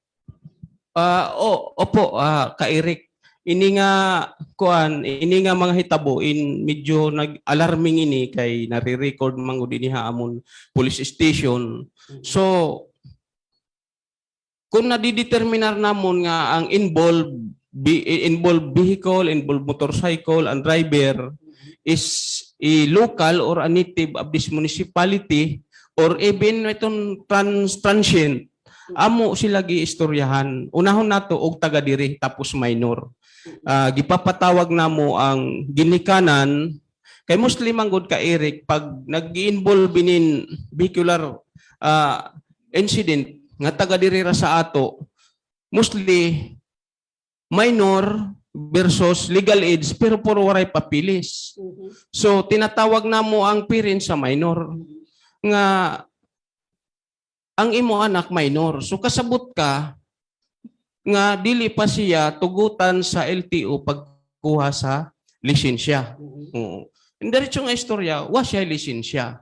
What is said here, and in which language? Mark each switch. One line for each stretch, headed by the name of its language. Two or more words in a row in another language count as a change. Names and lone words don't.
Waray: Opo, ka Eric. Ini nga mga hitabo in medyo nag-alarming ini kay nare-record mangud dinha amon police station. So kung nadideterminar namon nga ang
English: involved vehicle, involved motorcycle, and driver is a local or a native of this municipality or even itong transient,
Waray: amo sila giistoryahan.
Cebuano: Unahon nato og taga diri tapos minor. Gipapatawag namo ang ginikanan kay mostly manggod ka Eric pag nag-involve in
English: vehicular incident
Cebuano: nga taga diri ra sa ato,
English: mostly minor versus legal age
Waray: pero puro waray papilis.
Cebuano: So tinatawag namo ang parents sa minor nga ang imo anak minor. So kasabot ka nga dili pa siya tugutan sa LTO pagkuha sa lisensya. Diretso nga istorya, wa siya lisensya.